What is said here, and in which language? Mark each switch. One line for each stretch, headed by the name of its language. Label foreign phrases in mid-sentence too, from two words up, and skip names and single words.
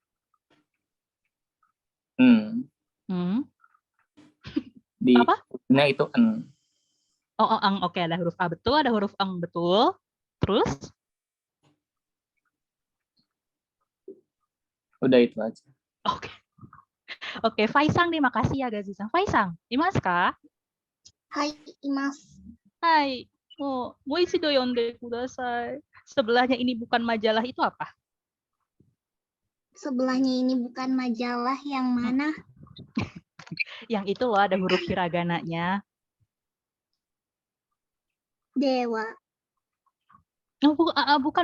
Indonesian: Di Apa? Nah itu en. Oh, eng. Oke, ada huruf A betul, ada huruf eng betul. Terus? Udah itu aja. Oke, Faisang, terima kasih ya Gazi-san.
Japanese: Faisang, いますか? はい、います. Hai. Oh, もう一度読んでください.
Indonesian: Sebelahnya ini bukan majalah itu apa? Sebelahnya ini bukan majalah yang mana? Yang itu loh, ada huruf hiragananya. Dewa. Oh, bukan.